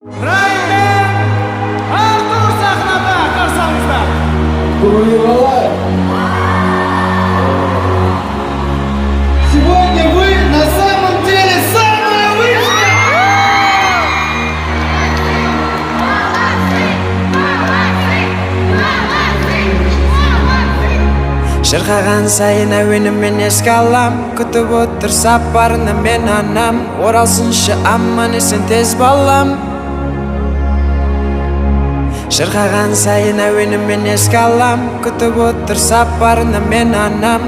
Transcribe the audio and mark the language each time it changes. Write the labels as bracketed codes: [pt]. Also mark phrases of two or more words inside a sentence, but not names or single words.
[kk] Raymen, Артур sahnada qarsamizda. [ru] Сегодня вы на самом деле самая вышка! [kk] Шырқаған сайын әуенімен еске алам, күтіп отыр сапарына мен анам. Оралсыншы аман есен тез балам. Шырқаған сайын әуенімен еске алам, күтіп отыр сапарына мен анам.